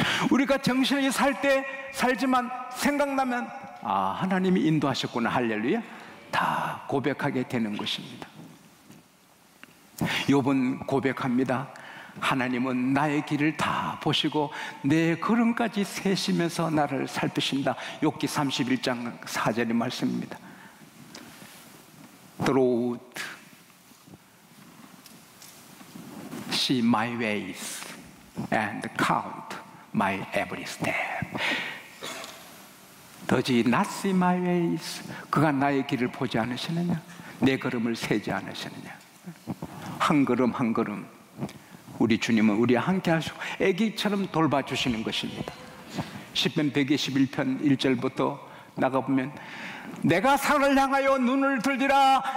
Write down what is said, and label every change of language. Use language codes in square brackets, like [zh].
[ko] 우리가 정신이 살지만 생각나면 하나님이 인도하셨구나, 할렐루야, 다 고백하게 되는 것입니다. 욥은 고백합니다. 하나님은 나의 길을 다 보시고 내 걸음까지 세시면서 나를 살피신다. 욥기 31장 4절의 말씀입니다. [en] Through see my ways and count my every step. Does he not see my ways? [ko] 그가 나의 길을 보지 않으시느냐? 내 걸음을 세지 않으시느냐? 한 걸음 한 걸음 우리 주님은 우리와 함께 하시고 애기처럼 돌봐주시는 것입니다. 시편 121편 1절부터 나가보면 내가 산을 향하여 눈을 들리라.